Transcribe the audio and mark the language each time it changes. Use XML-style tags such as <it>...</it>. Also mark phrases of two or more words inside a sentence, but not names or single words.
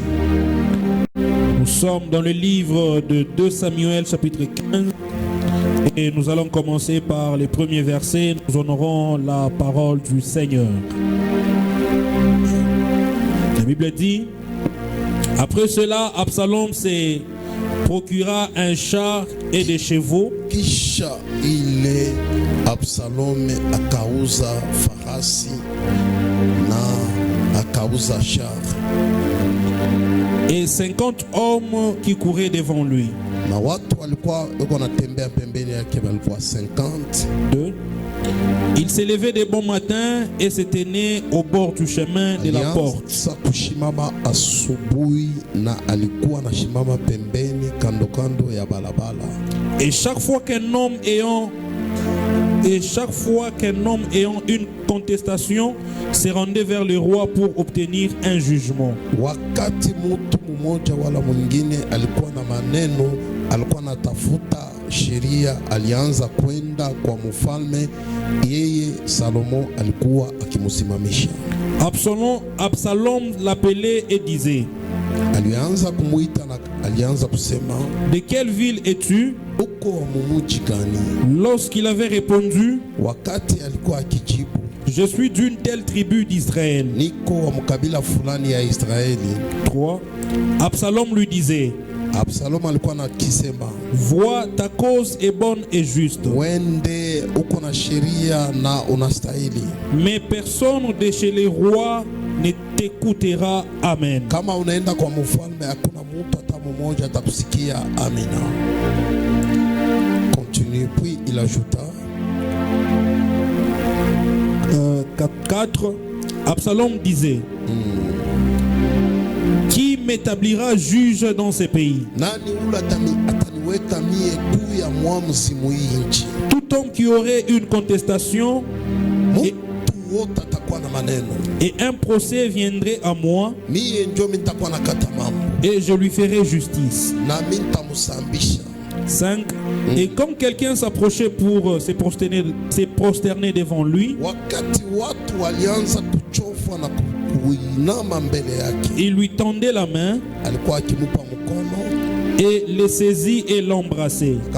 <fr>Nous sommes dans le livre de 2 Samuel chapitre 15 et nous allons commencer par les premiers versets. Nous honorons la parole du Seigneur. La Bible dit: après cela, Absalom se procura un char et des chevaux.</fr> <sw>Kisha ile Absalom akauza farasi na akauza char.</sw> <fr>Et 50 hommes qui couraient devant lui.</fr> <sw>Na watu walikuwa wanatembea pembeni yake walikuwa 50. 2.</sw> <fr>Il s'est levé de bon matin et se tenait au bord du chemin de la porte.</fr> <sw>Sa kushimama asubuhi na alikuwa anashimama pembeni kando kando ya balabala.</sw> <fr>Et chaque fois qu'un homme ayant une contestation se rendait vers le roi pour obtenir un jugement.</fr> <sw>Wakati mtu mmoja wala mwingine alikuwa na maneno, alikuwa anatafuta sheria, alianza kwenda kwa mfalme, yeye Salomo alikuwa akimusimamisha.</sw> <fr>Absalom l'appelait et disait:</fr> <sw>Alianza kumuita na alianza kusema,</sw> <fr>de quelle ville es-tu?</fr> <sw>uko wa mumuji gani?</sw> <fr>Lorsqu'il avait répondu,</fr> <sw>wakati alikuwa akijibu,</sw> <fr>je suis d'une telle tribu d'Israël,</fr> <sw>niko wa mkabila fulani ya Israeli. 3.</sw> <fr>Absalom lui disait:</fr> <sw>Absalom alikuwa na kisema,</sw> <fr>vois, ta cause est bonne et juste,</fr> <sw>wende uko na sheria na unastahili,</sw> <fr>mais personne de chez les rois ne t'écoutera. Amen.</fr> <sw>Kama unaenda kwa mfalme hakuna mtu hata mmoja atakusikia. Amina.</sw> <fr>Continue. Puis il ajouta, 4. Absalom disait: qui m'établira juge dans ce pays?</fr> <sw>nani ula ataniweka mie juu ya mwamuzi mwinchi?</sw> <fr>Tout homme qui aurait une contestation et un procès viendrait à moi, et je lui ferai justice. 5. Et comme quelqu'un s'approchait pour se prosterner devant lui, il lui tendait la main et le saisit et l'embrassait.</fr>